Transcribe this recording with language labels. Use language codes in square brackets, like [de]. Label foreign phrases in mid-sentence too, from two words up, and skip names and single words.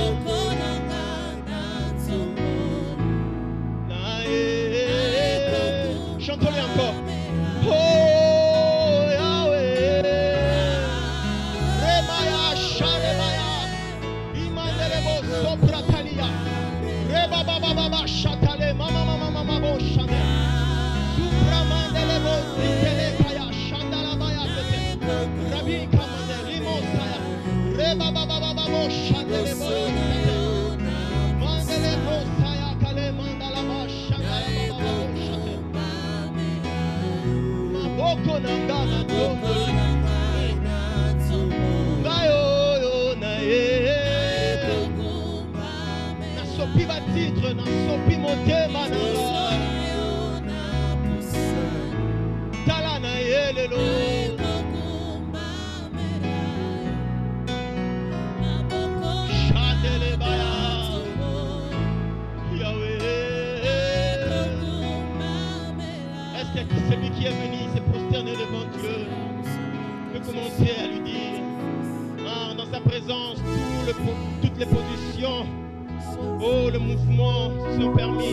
[fr] Chantons-les encore. Oh Yahweh, Remaya Shalemaya, Imandelebo Sopratalia, Reba Baba Baba Shatale, Mama Mama Mama Bo Shane, Supramandelebo Telekaya, Shandalabaya, Rabbi Kamande, Limosaya, Reba Baba Baba Bo Shandelebo, Mandelebo Saya Kale Mandalaba Shandalaba Bo Shate. [ln] Boko nanga na tomo ngayo yo na ye na sopi ba titre na sopi motema na tala na ye lelo Chandele baya Yahweh. [fr] Est-ce que celui qui est venu devant Dieu, peut commencer à lui dire, dans sa présence, toutes les positions, oh, le mouvement sont permis.